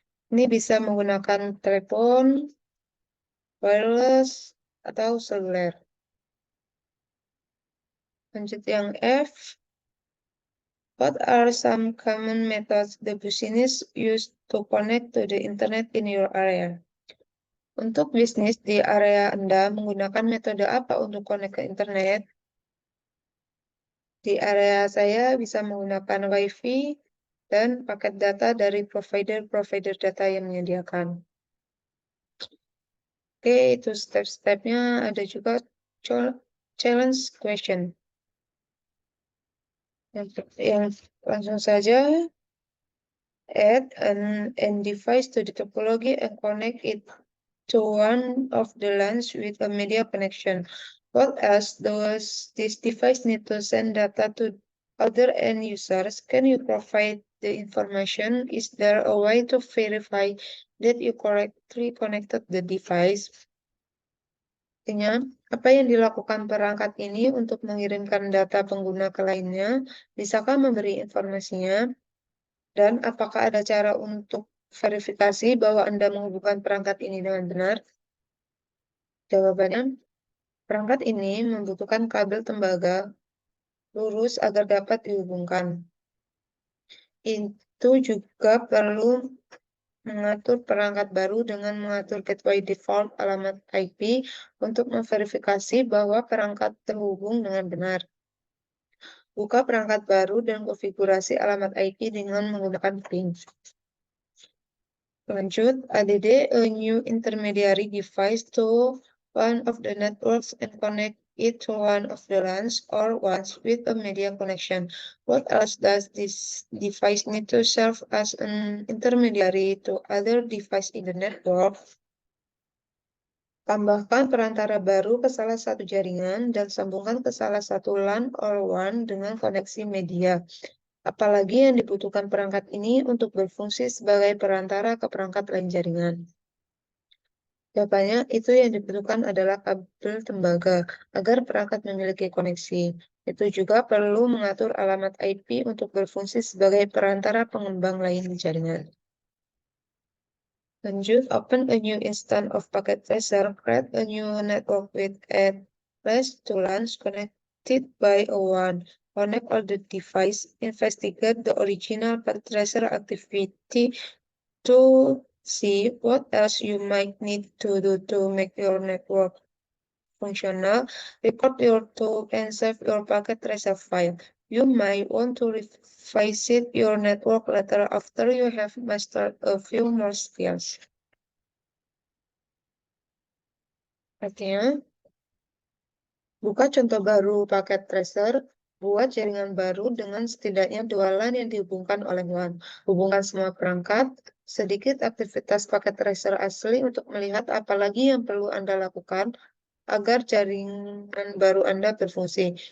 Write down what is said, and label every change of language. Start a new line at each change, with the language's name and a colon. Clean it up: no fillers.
Indonesian: Ini bisa menggunakan telepon, wireless, atau seluler. Lanjut yang F.
English: What are some common methods the business use to connect to the internet in your area?
Indonesian: Untuk bisnis di area Anda menggunakan metode apa untuk connect ke internet? Di area saya bisa menggunakan WiFi dan paket data dari provider-provider data yang menyediakan. Oke, itu step-stepnya. Ada juga challenge question. Yang langsung saja
English: add an device to the topology and connect it to one of the LANs with a media connection. What else does this device need to send data to other end users? Can you provide the information? Is there a way to verify that you correctly connected the device?
Indonesian: Artinya, apa yang dilakukan perangkat ini untuk mengirimkan data pengguna ke lainnya? Bisakah memberi informasinya? Dan apakah ada cara untuk verifikasi bahwa Anda menghubungkan perangkat ini dengan benar? Jawabannya, perangkat ini membutuhkan kabel tembaga lurus agar dapat dihubungkan. Itu juga perlu mengatur perangkat baru dengan mengatur gateway default alamat IP untuk memverifikasi bahwa perangkat terhubung dengan benar. Buka perangkat baru dan konfigurasi alamat IP dengan menggunakan ping. Lanjut,
English: add a new intermediary device to one of the networks and connect it to one of the LANs or ones with a media connection. What else does this device need to serve as an intermediary to other device in the network?
Indonesian: Tambahkan perantara baru ke salah satu jaringan dan sambungkan ke salah satu LAN or WAN dengan koneksi media. Apalagi yang dibutuhkan perangkat ini untuk berfungsi sebagai perantara ke perangkat lain jaringan. Jawabannya, itu yang dibutuhkan adalah kabel tembaga agar perangkat memiliki koneksi. Itu juga perlu mengatur alamat IP untuk berfungsi sebagai perantara pengembang lain di jaringan. Lanjut,
English: open a new instance of packet tracer, create a new network with least 2 LANs connected by a WAN. Connect all the device, investigate the original packet tracer activity to see what else you might need to do to make your network functional. Record your tool and save your packet tracer file. You might want to revisit your network later after you have mastered a few more skills.
Indonesian: Artinya, buka contoh baru paket tracer, buat jaringan baru dengan setidaknya 2 LAN yang dihubungkan oleh WAN. Hubungkan semua perangkat, sedikit aktivitas paket tracer asli untuk melihat apa lagi yang perlu Anda lakukan agar jaringan baru Anda berfungsi.